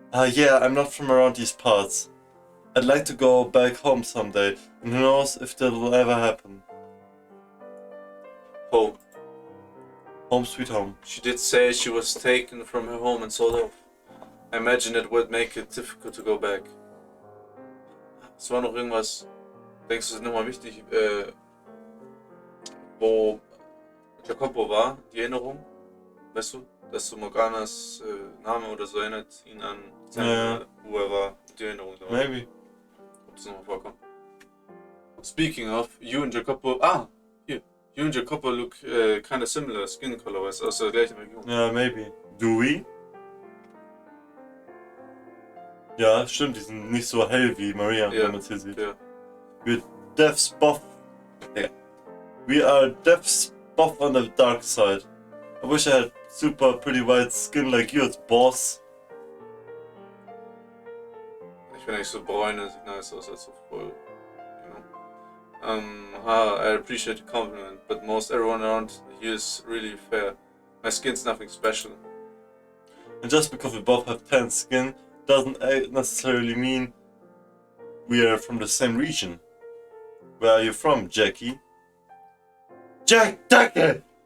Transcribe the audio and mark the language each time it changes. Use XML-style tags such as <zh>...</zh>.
<en>Yeah, I'm not from around these parts. I'd like to go back home someday, and who knows if that'll ever happen. Home. Home sweet home. She did say she was taken from her home and sold off. I imagine it would make it difficult to go back.</en> <de>Es war noch irgendwas, denkst du, ist nochmal wichtig, wo Jacopo war, die Erinnerung, weißt du, dass so Morganas Name oder so erinnert ihn an seine, wo er war, die Erinnerung da war.</de> <en>Maybe.</en> <de>Ob das nochmal vorkommt.</de> <en>Speaking of, you and Jacopo, here, you and Jacopo look kind of similar skin color-wise,</en> <de>aus der gleichen Region.</de> <en>Yeah, maybe. Do we?</en> <de>Ja, stimmt, die sind nicht so hell wie Maria, wenn man es hier sieht. Ja.</de> <en>We're devs both. Yeah. We are devs both on the dark side. I wish I had super pretty white skin like yours, boss.</en> <de>Ich bin eigentlich so braun, das sieht nice aus, als so voll,</de> <en>you know. I appreciate the compliment, but most everyone around here is really fair. My skin's nothing special. And just because we both have tan skin doesn't necessarily mean we are from the same region. Where are you from, Jackie? Jackie!</en>